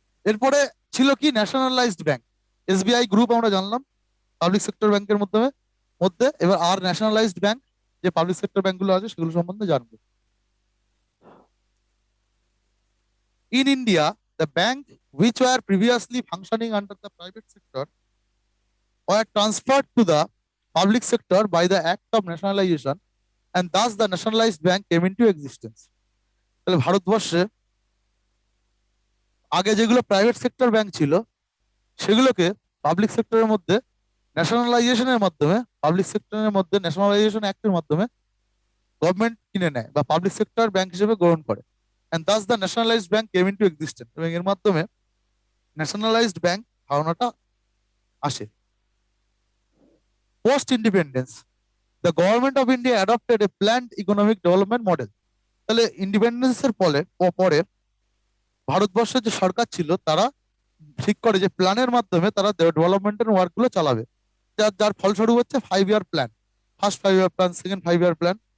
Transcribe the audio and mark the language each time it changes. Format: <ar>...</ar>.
<bn>এরপরে ছিল কি? Nationalised bank. এসবিআই গ্রুপ আমরা জানলাম পাবলিক সেক্টর ব্যাংকের মধ্যে মধ্যে এবার আর ন্যাশনালাইজড ব্যাংক যে পাবলিক সেক্টর ব্যাংকগুলো আছে সেগুলো সম্বন্ধে জানবো।</bn> <en>In India, the bank which were previously functioning under the private sector were transferred to the public sector by the act of nationalization, and thus the nationalized bank came into existence.</en> <bn>তাহলে ভারতবর্ষে আগে যেগুলো private sector bank ছিল সেগুলোকে public সেক্টরের মধ্যে ন্যাশনালাইজেশনের মাধ্যমে, public সেক্টরের মধ্যে ন্যাশনালাইজেশন অ্যাক্টের মাধ্যমে গভর্নমেন্ট কিনে নেয় বা পাবলিক সেক্টর ব্যাংক হিসেবে গ্রহণ করে।</bn> <en>and thus the nationalized bank came into existence,</en> <bn>এবং এর মাধ্যমে ন্যাশনালাইজড ব্যাংক ধারণাটা আসে।</bn> <en>Post independence, the government of India adopted a planned economic development model.</en> <bn>তাহলে ইন্ডিপেন্ডেন্সের পরে ভারতবর্ষের যে সরকার ছিল তারা ঠিক করে যে প্ল্যানের মাধ্যমে তারা ডেভেলপমেন্টের ওয়ার্ক গুলো চালাবে, যার যার ফলস্বরূপ হচ্ছে 5 year plan, first 5 year plan, second 5 year plan.</bn>